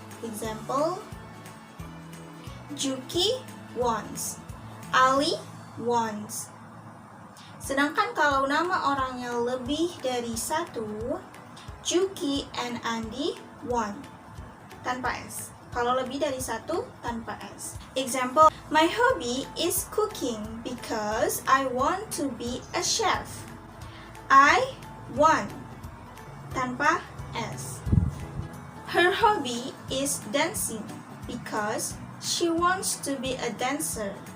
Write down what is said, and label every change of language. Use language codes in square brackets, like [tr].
[en] Example, Juki wants, Ali wants. [id] Sedangkan kalau nama orangnya lebih dari satu, [en] Juki and Andi want, [id] tanpa S. Kalau lebih dari satu, tanpa S. [en] Example, my hobby is cooking because I want to be a chef. I want, [id] tanpa S. [en] Her hobby is dancing because she wants to be a dancer.